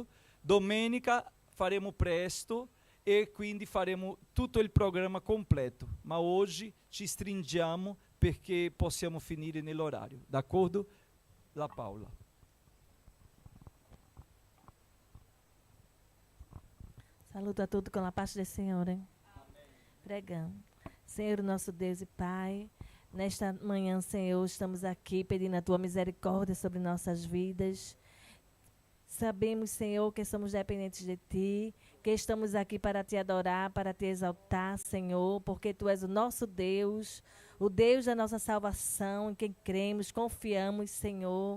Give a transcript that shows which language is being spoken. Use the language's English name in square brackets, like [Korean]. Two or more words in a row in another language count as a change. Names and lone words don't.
[Italian] Domenica faremo presto e quindi faremo tutto il programma completo, ma oggi ci stringiamo perché possiamo finire nell'orario, d'accordo? La Paola. [Portuguese] Saluto a todos com a paz do Senhor. Hein? Pregando. Senhor, nosso Deus e Pai, nesta manhã, Senhor, estamos aqui pedindo a Tua misericórdia sobre nossas vidas. Sabemos, Senhor, que somos dependentes de Ti, que estamos aqui para Te adorar, para Te exaltar, Senhor, porque Tu és o nosso Deus, o Deus da nossa salvação, em quem cremos, confiamos, Senhor.